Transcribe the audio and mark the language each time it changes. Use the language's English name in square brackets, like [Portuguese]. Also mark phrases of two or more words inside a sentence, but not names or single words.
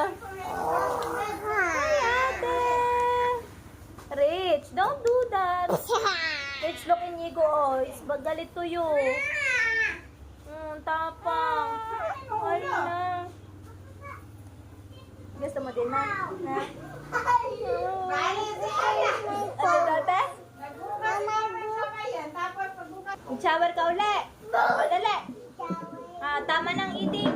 [English] Hi, ate! Rich, don't do that. Rich, look Inigo, oh. Is galit to you. [Filipino] Tapang. Hala. Gusto mo din na? Ha? Ano dati? Shower ka uli. Dali. Tama ng eating.